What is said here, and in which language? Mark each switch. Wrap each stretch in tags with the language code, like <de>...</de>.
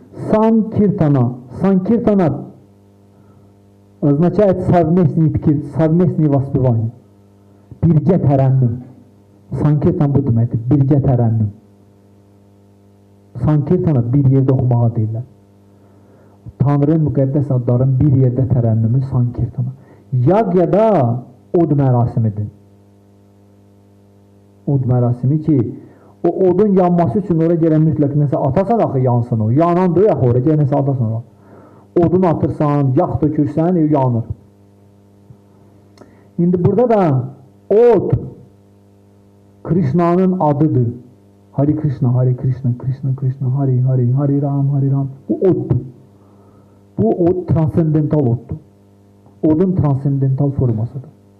<ru>Sankirtana означает совместное воспевание.</ru> <az>Birgə tərənnüm. Sankirtan bu deməkdir, birgə tərənnüm. Sankirtana bir yerdə oxumağa deyirlər. Tanrı'nın müqəddəs adların bir yerdə tərənnümü Sankirtana. Yagya'da od mərasimidir. Od mərasimi ki, o odun yanması üçün oraya gələn mütləq nəsə atasan axı yansın o. Yanan da yaxı oraya gələn nəsə atasan oraya. Odun atırsan, yağ dökürsən, yanır. İndi burada da od Krishna'nın adıdır. Hare Krishna, Hare Krishna, Krishna Krishna, Hare Hare, Hare Ram, Hare Ram. Bu oddur. Bu od transendental oddur. Odun transendental formasıdır.</az>